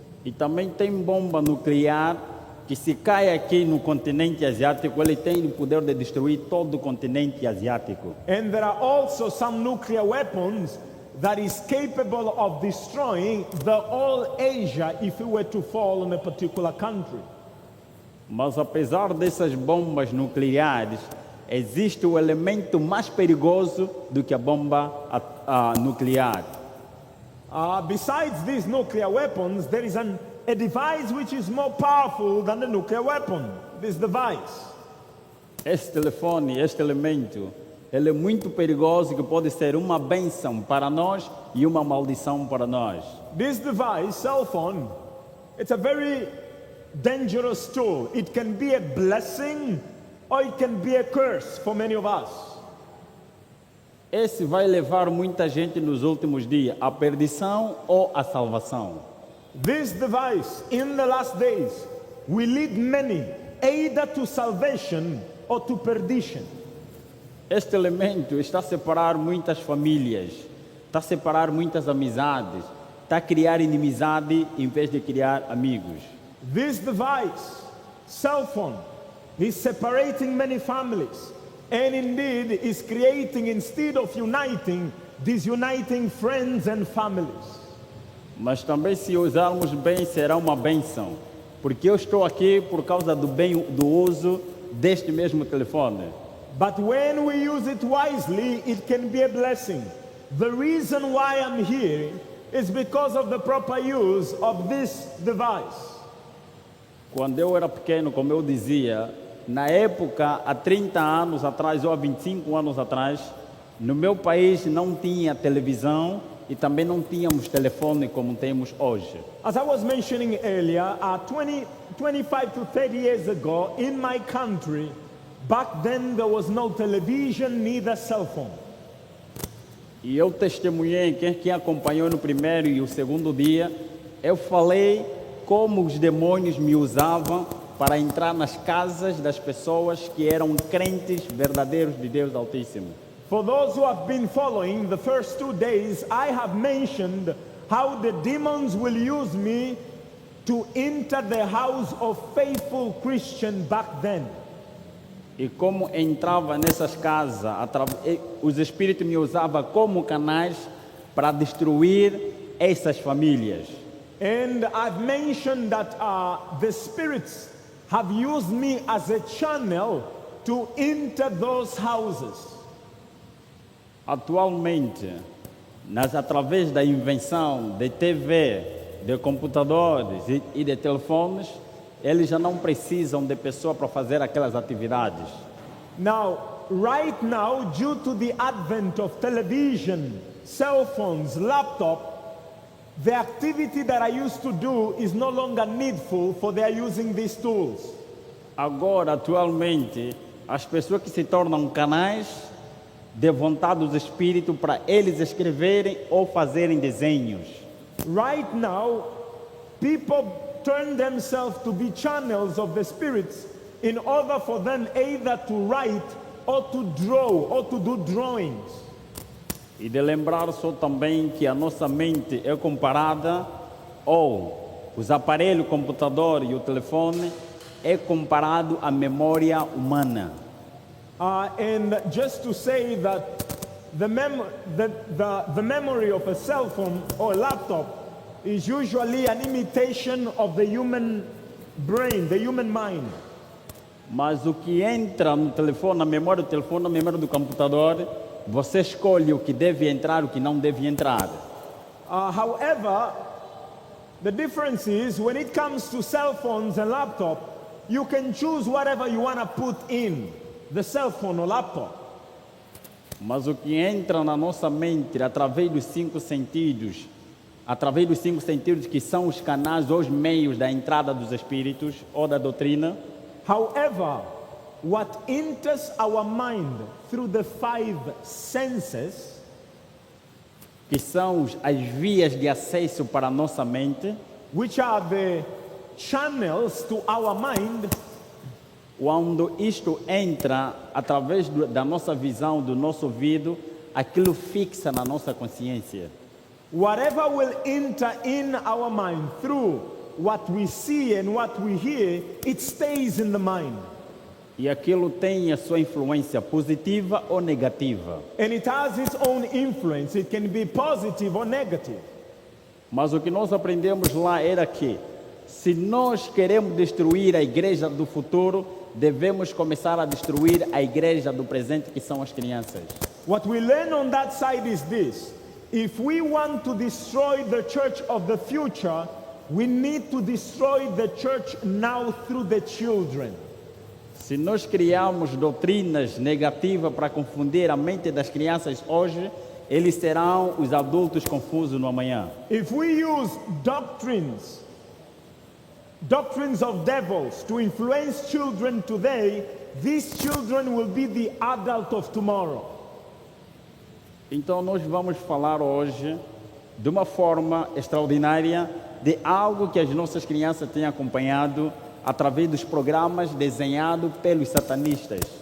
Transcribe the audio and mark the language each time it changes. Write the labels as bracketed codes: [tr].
[pt] E também tem bomba nuclear que se cai aqui no continente asiático, ele tem o poder de destruir todo o continente asiático. [en] And there are also some nuclear weapons that is capable of destroying the whole Asia if it were to fall on a particular country. [pt] Mas apesar dessas bombas nucleares, existe o elemento mais perigoso do que a bomba nuclear. [en] Besides these nuclear weapons, there is a device which is more powerful than the nuclear weapon. This device. [pt] Este telefone, este elemento, ele é muito perigoso, que pode ser uma bênção para nós e uma maldição para nós. [en] This device, cell phone, it's a very dangerous tool. It can be a blessing or it can be a curse for many of us. [pt] Esse vai levar muita gente nos últimos dias à perdição ou à salvação. [en] This device, in the last days, will lead many either to salvation or to perdition. [pt] Este elemento está a separar muitas famílias, está a separar muitas amizades, está a criar inimizade em vez de criar amigos. [en] This device, cell phone, is separating many families and indeed is creating, instead of uniting, disuniting friends and families. [pt] Mas também, se usarmos bem, será uma bênção, porque eu estou aqui por causa do uso deste mesmo telefone. [en] But when we use it wisely, it can be a blessing. The reason why I'm here is because of the proper use of this device. [pt] Quando eu era pequeno, como eu dizia, na época, há 30 anos atrás ou há 25 anos atrás, no meu país não tinha televisão e também não tínhamos telefone como temos hoje. [en] As I was mentioning earlier, 25 to 30 years ago, in my country, back then there was no television, neither cell phone. [pt] E eu testemunhei, quem acompanhou no primeiro e o segundo dia, eu falei como os demônios me usavam para entrar nas casas das pessoas que eram crentes verdadeiros de Deus Altíssimo. [en] For those who have been following the first 2 days, I have mentioned how the demons will use me to enter the house of faithful Christians back then. [pt] E como entrava nessas casas, os espíritos me usavam como canais para destruir essas famílias. [en] And I've mentioned that the spirits have used me as a channel to enter those houses. [pt] Atualmente, através da invenção de TV, de computadores e de telefones, eles já não precisam de pessoa para fazer aquelas atividades. [en] Now, right now, due to the advent of television, cell phones, laptop, the activity that I used to do is no longer needful, for they are using these tools. [pt] Agora, atualmente, as pessoas que se tornam canais de vontade dos espíritos para eles escreverem ou fazerem desenhos. [en] Right now, people turn themselves to be channels of the spirits in order for them either to write or to draw or to do drawings. [pt] E de lembrar só também que a nossa mente é comparada, ou os aparelhos, o computador e o telefone, é comparado à memória humana. [en] And just to say that the memory of a cell phone or a laptop is usually an imitation of the human brain, the human mind. [pt] Mas o que entra no telefone, na memória do telefone, na memória do computador, você escolhe o que deve entrar e o que não deve entrar. [en] However, the difference is when it comes to cell phones and laptop, you can choose whatever you want to put in the cell phone or laptop. [pt] Mas o que entra na nossa mente através dos 5 sentidos, através dos 5 sentidos que são os canais ou os meios da entrada dos espíritos ou da doutrina, [en] However, what enters our mind through the 5 senses [pt] que são as vias de acesso para a nossa mente, [en] which are the channels to our mind, [pt] quando isto entra através da nossa visão, do nosso ouvido, aquilo fixa na nossa consciência. [en] whatever will enter in our mind through what we see and what we hear, it stays in the mind. [pt] E aquilo tem a sua influência positiva ou negativa. [en] And it has its own influence. It can be positive or negative. [pt] Mas o que nós aprendemos lá era que, se nós queremos destruir a igreja do futuro, devemos começar a destruir a igreja do presente, que são as crianças. [en] What we learn on that side is this: if we want to destroy the church of the future, we need to destroy the church now through the children. [pt] Se nós criarmos doutrinas negativas para confundir a mente das crianças hoje, eles serão os adultos confusos no amanhã. [en] If we use doctrines of devils to influence children today, these children will be the adult of tomorrow. [pt] Então nós vamos falar hoje de uma forma extraordinária de algo que as nossas crianças têm acompanhado através dos programas desenhados pelos satanistas.